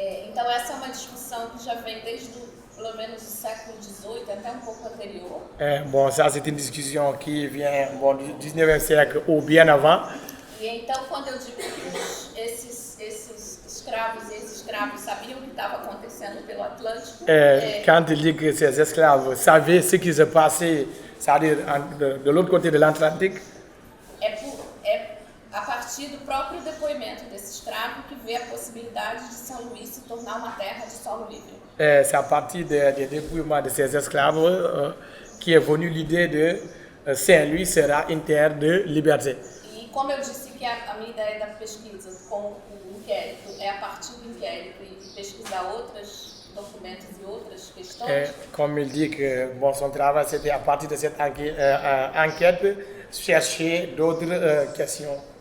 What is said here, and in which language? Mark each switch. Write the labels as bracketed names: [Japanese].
[Portuguese] Então essa é uma discussão que já vem desde pelo menos o século XVIII, até um pouco anterior. [French] Ça c'est une discussion qui vient du 19e siècle ou bien avant. [Portuguese] E então quando eu digo que esses escravos e ex-escravos sabiam o que estava acontecendo pelo Atlântico, [French] Quand il dit que ces esclaves savaient ce qui se passait, c'est-à-dire de l'autre côté de l'Atlantique, [Portuguese] é a partir do próprio depoimento desse escravo que vê a possibilidade de São Luís se tornar uma terra de solo livre. [French] c'est à partir des dépouillements de ces esclaves qui est venue l'idée de Saint-Louis sera une terre de liberté. [Portuguese] E como eu disse que a minha ideia da pesquisa com o inquérito é a partir do inquérito e pesquisar outros documentos e outras questões, [French] Comme il dit que son travail c'était à partir de cette enquête chercher d'autres questions.